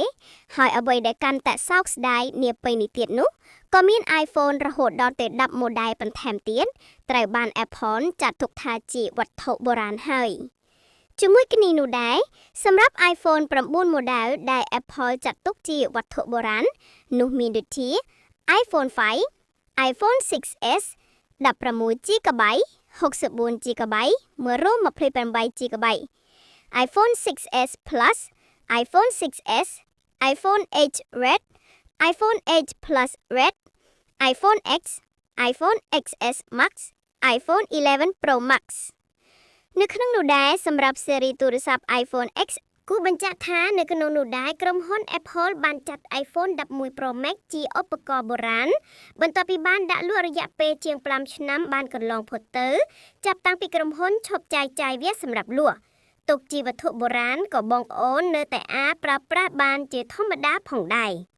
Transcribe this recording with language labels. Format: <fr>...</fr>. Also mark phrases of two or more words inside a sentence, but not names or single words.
<km>ហើយអ្វីដែលកាន់តែសោកស្ដាយនាពេលនេះទៀតនោះក៏មាន iPhone រហូតដល់ទៅ10 model បន្ថែមទៀតត្រូវបាន Apple ចាត់ទុកថាជាវត្ថុបុរាណហើយជាមួយ គ្នានោះដែរសម្រាប់ iPhone 9 model ដែល Apple ចាត់ទុកជាវត្ថុបុរាណនោះមានដូចជា iPhone 5 iPhone 6s 16GB 64GB 128GB iPhone 6s Plus iPhone 6s iPhone 8 Red iPhone 8 Plus Red iPhone X iPhone XS Max iPhone 11 Pro Max នៅក្នុងនោះដែរសម្រាប់ស៊េរីទូរស័ព្ទ iPhone X គូបញ្ជាក់ថានៅក្នុងនោះដែរក្រុមហ៊ុន Apple បានចាត់ iPhone 11 Pro Max ជាឧបករណ៍បុរាណបន្ទាប់ពីបានដាក់លក់រយៈពេលជាង5ឆ្នាំបានកន្លងផុតទៅចាប់តាំងពីក្រុមហ៊ុនឈប់ចាយវាសម្រាប់លក់ទុកជាវត្ថុបុរាណក៏បងប្អូននៅតែអាចប្រើប្រាស់បានជាធម្មតាផងដែរ</km>